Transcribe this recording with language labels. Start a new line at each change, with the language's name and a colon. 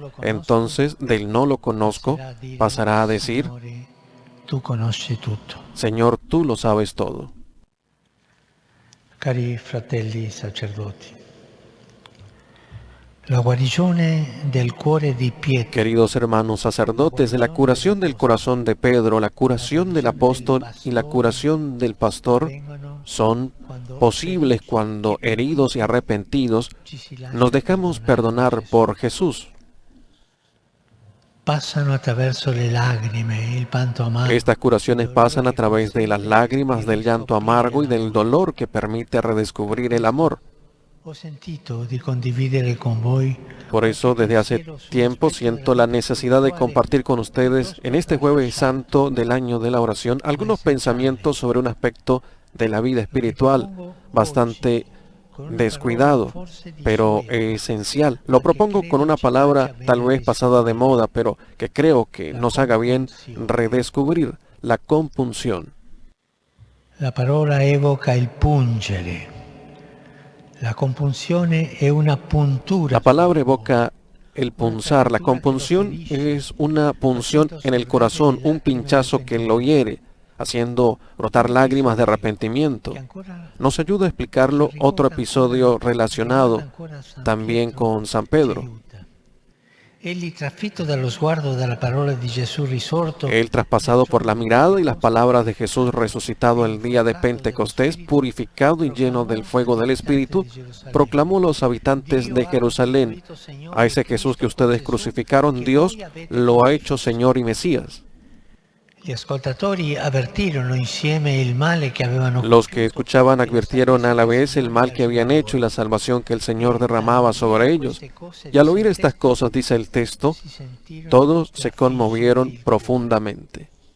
Spanish: Entonces, del no lo conozco, pasará a decir: tú conoces tutto. Señor, tú lo sabes todo.
Italian: Cari fratelli sacerdoti, la guarigione del cuore di Pietro,
Spanish: Queridos hermanos sacerdotes, la curación del corazón de Pedro, la curación del apóstol y la curación del pastor son posibles cuando, heridos y arrepentidos, nos dejamos perdonar por Jesús.
Italian: passano attraverso le lacrime, il pianto amargo.
Spanish: Estas curaciones pasan a través de las lágrimas, del llanto amargo y del dolor que permite redescubrir el amor.
Italian: Ho sentito di condividere con voi.
Spanish: Por eso, desde hace tiempo siento la necesidad de compartir con ustedes en este Jueves Santo del año de la oración algunos pensamientos sobre un aspecto de la vida espiritual bastante descuidado, pero esencial. Lo propongo con una palabra tal vez pasada de moda, pero que creo que nos haga bien redescubrir: la compunción.
Italian: La parola evoca il pungere. La compunzione è una puntura.
Spanish: La palabra evoca el punzar. La compunción es una punción en el corazón, un pinchazo que lo hiere, haciendo brotar lágrimas de arrepentimiento. Nos ayuda a explicarlo otro episodio relacionado también con San Pedro.
Italian: Egli, trafitto dallo sguardo dalla parola di Gesù risorto,
Spanish: Él, traspasado por la mirada y las palabras de Jesús resucitado el día de Pentecostés, purificado y lleno del fuego del Espíritu, proclamó a los habitantes de Jerusalén: a ese Jesús que ustedes crucificaron, Dios lo ha hecho Señor y Mesías.
Italian: Gli ascoltatori avvertirono insieme il male che avevano
Spanish: Los que escuchaban advirtieron a la vez el mal que habían hecho y la salvación que el Señor derramaba sobre ellos. Y al oír estas cosas, dice el texto, todos se conmovieron profundamente.